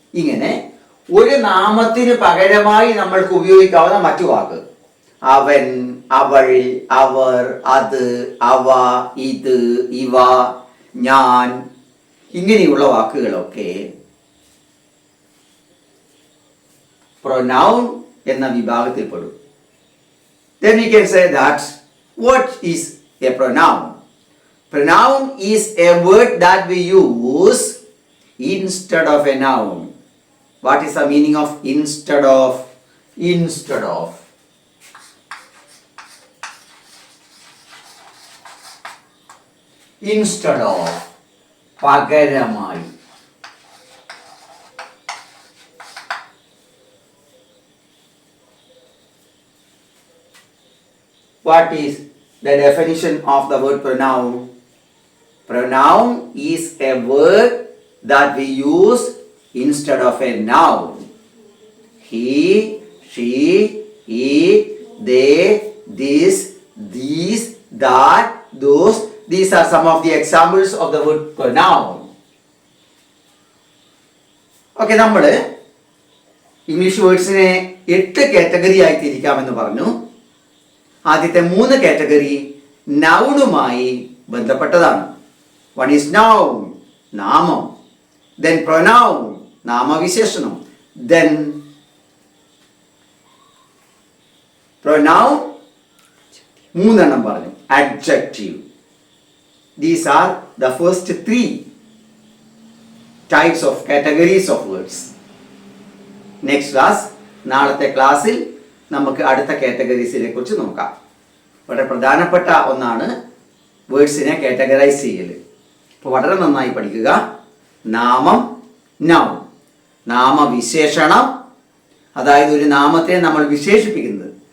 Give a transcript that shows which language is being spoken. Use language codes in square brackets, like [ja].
[ml] ഇങ്ങനെ ഒരു നാമത്തിന് പകരമായി നമ്മൾക്ക് ഉപയോഗിക്കാവുന്ന മറ്റു വാക്ക് അവൻ, അവൾ, അവർ, അത്, അവ, ഇത്, ഇവ, ഞാൻ, ഇങ്ങനെയുള്ള വാക്കുകളൊക്കെ പ്രൊനൗൺ എന്ന വിഭാഗത്തിൽപ്പെടും. [en] Then we can say that what is a pronoun? Pronoun is a word that we use instead of a noun. What is the meaning of instead of? Instead of. Instead of. പകരമായി. What is the definition of the word pronoun? Pronoun is a word that we use instead of a noun. He, she, it, they, this, these, that, those. These are some of the examples of the word pronoun. [ml] Okay, നമ്മൾ English വേർഡ്സിനെ 8 category ആയി തിരിക്കാമെന്ന് പറഞ്ഞു. ആദ്യത്തെ 3 category നൗണുമായി ബന്ധപ്പെട്ടതാണ്. [en] One is noun, നാമം. Then pronoun, നാമവിശേഷണം. [ml] Then pronoun 3 പറഞ്ഞു. Adjective. [en] These are the first 3 types of categories of words. Next class, [ml] നാളത്തെ ക്ലാസ്സിൽ നമുക്ക് അടുത്ത കാറ്റഗറീസിനെ കുറിച്ച് നോക്കാം. വളരെ പ്രധാനപ്പെട്ട ഒന്നാണ് വേർഡ്സിനെ കാറ്റഗറൈസ് ചെയ്യൽ. അപ്പോൾ വളരെ നന്നായി പഠിക്കുക. നാമം, നൗൺ. നാമവിശേഷണം, അതായത് ഒരു നാമത്തെ നമ്മൾ വിശേഷിപ്പിക്കുന്നത്.